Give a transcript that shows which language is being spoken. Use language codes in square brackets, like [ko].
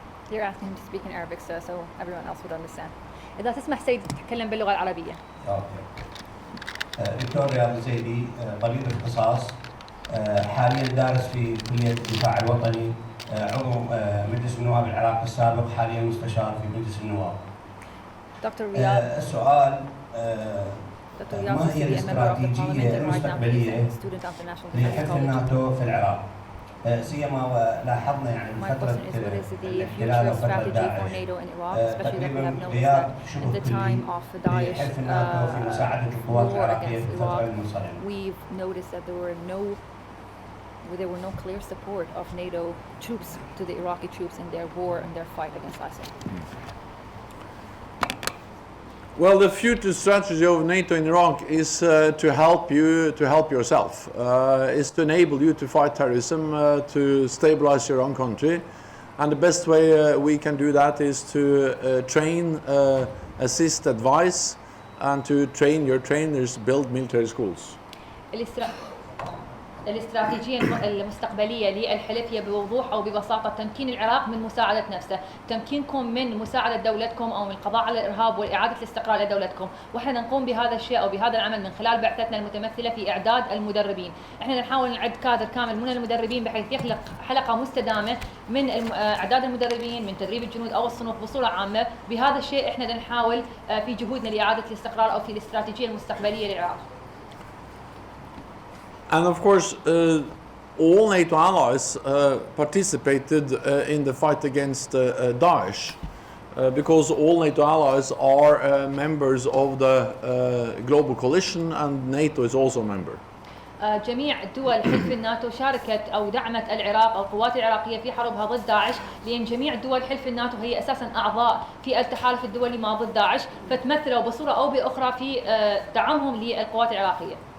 [en] You're asking him to speak in Arabic, sir, so everyone else would understand. [ar] إذا تسمح سيد تتكلم باللغة العربية. دكتور رياض الزيدي طبيب اختصاص حاليا دارس في كلية الدفاع الوطني، عضو مجلس النواب العراقي السابق، حاليا مستشار في مجلس النواب. دكتور رياض، السؤال ما هي الاستراتيجية المستقبلية لحلف الناتو في العراق؟ سيما لاحظنا يعني فترة الاحتلال وفترة داعش تقريبا غياب شبه كلي لحلف الناتو في مساعدة القوات العراقية في الفترة المنصرمة. [en] There were no clear support of NATO troops to the Iraqi troops in their war and their fight against ISIL. Well, the future strategy of NATO in Iraq is to help you to help yourself. Is to enable you to fight terrorism, to stabilize your own country, and the best way we can do that is to train, assist, advise, and to train your trainers, build military schools. [ar] الاستراتيجية المستقبلية للحلف هي بوضوح أو ببساطة تمكين العراق من مساعدة نفسه، تمكينكم من مساعدة دولتكم أو من القضاء على الإرهاب وإعادة الاستقرار لدولتكم، وإحنا نقوم بهذا الشيء أو بهذا العمل من خلال بعثتنا المتمثلة في إعداد المدربين. إحنا نحاول نعد كادر كامل من المدربين بحيث يخلق حلقة مستدامة من إعداد المدربين، من تدريب الجنود أو الصنوف بصورة عامة. بهذا الشيء إحنا نحاول في جهودنا لإعادة الاستقرار أو في الاستراتيجية المستقبلية للعراق. [en] And of course, all NATO allies participated in the fight against Daesh, because all NATO allies are members of the global coalition, and NATO is also a member. [ar] جميع دول حلف الناتو شاركت أو دعمت العراق أو القوات العراقية في حربها ضد داعش، لأن جميع دول حلف الناتو هي أساساً أعضاء في التحالف الدولي ما ضد داعش، فتمثلوا بصورة أو بأخرى في دعمهم للقوات العراقية.